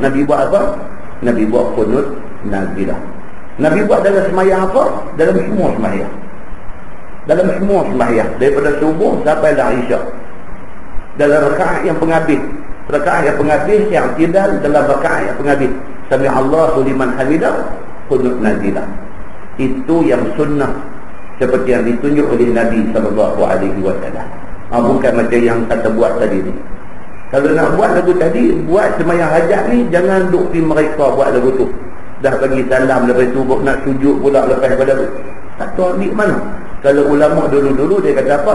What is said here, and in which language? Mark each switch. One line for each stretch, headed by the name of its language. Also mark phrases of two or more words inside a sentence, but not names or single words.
Malay: Nabi buat apa? Nabi buat qunut nazilah. Nabi buat dalam sembahyang apa? Dalam semua sembahyang. Dalam semua sembahyang, daripada subuh sampai dah isyak. Dalam rakaat yang penghabis, yang tidak dalam rakaat yang penghabis,
Arabic: سمع الله لمن حمده,
Malay: qunut nazilah. Itu yang sunnah seperti yang ditunjuk oleh Nabi
Arabic: صلى الله عليه وسلم.
Malay: Bukan macam yang kata buat tadi ni. Kalau nak buat lagu tadi, buat sembahyang hajat ni jangan duk pergi mereka buat lagu tu. Dah bagi salam lepas tu nak sujud pula lepas pada tu. Tak tahu ambil mana. Kalau ulama dulu-dulu dia kata apa?